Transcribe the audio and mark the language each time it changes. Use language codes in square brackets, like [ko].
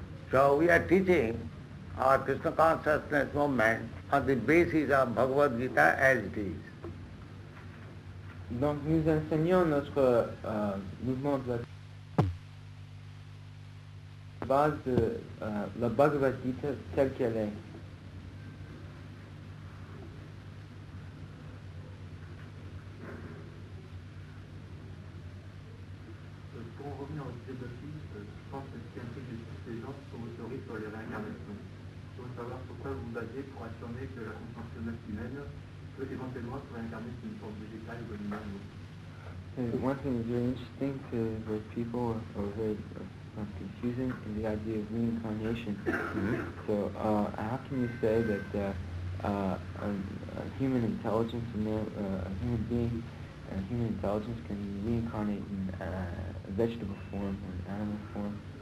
[en] So we are teaching our Krishna consciousness movement on the basis of Bhagavad Gita as it is. [fr] Donc, nous enseignons notre mouvement de la base de la Bhagavad Gita telle qu'elle est. Pour en revenir au sujet de la fille, je pense que ce qui intrigue les gens sont vos théories sur les réincarnations. Je veux savoir pourquoi vous vous basez pour affirmer que la conscience humaine peut éventuellement se réincarner sur une forme végétale ou animale. [en] One thing that's very interesting to the people, or very confusing, is the idea of reincarnation. So, how can you say that a human intelligence, a human being, a human intelligence can reincarnate in a vegetable form or an animal form?